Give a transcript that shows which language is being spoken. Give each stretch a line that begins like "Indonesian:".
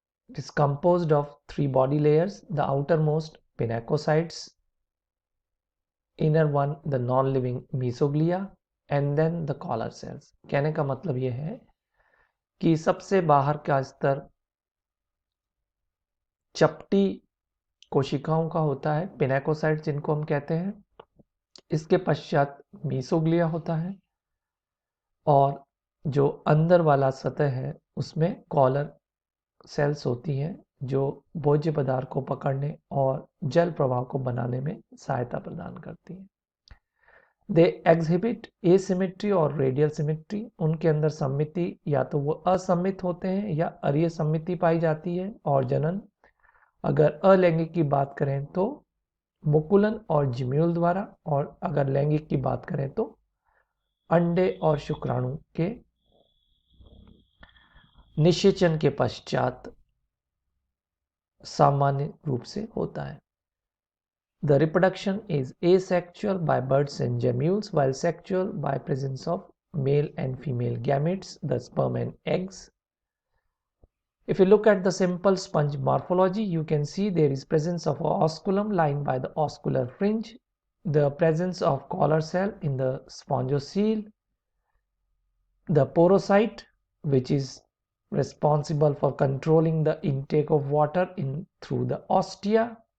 English: It is composed of 3 body layers: the outermost pinacocytes, inner one the non-living mesoglea, and then the collar cells.
Hindi: कहने का मतलब यह है कि सबसे बाहर का स्तर चपटी कोशिकाओं का होता है, पिनाकोसाइट जिनको हम कहते हैं. इसके पश्चात मीसोग्लिया होता है, और जो अंदर वाला सतह है उसमें कॉलर सेल्स होती हैं जो भोज्य पदार्थ को पकड़ने और जल प्रवाह को बनाने में सहायता प्रदान करती हैं.
English: they exhibit asymmetry
Hindi: और रेडियल सिमेट्री. उनके अंदर सममिति या तो वो असममित होते हैं या अरीय सममिति पाई जाती है. और जनन, अगर अलैंगिक की बात करें तो मुकुलन और जिम्यूल द्वारा, और अगर लैंगिक की बात करें तो अंडे और शुक्राणु के निषेचन के पश्चात सामान्य रूप से होता है.
English: The reproduction is asexual by buds and gemmules, while sexual by presence of male and female gametes, the sperm and eggs. If you look at the simple sponge morphology, you can see there is presence of a osculum lined by the oscular fringe, the presence of collar cell in the spongocoel, the porocyte, which is responsible for controlling the intake of water in through the ostia.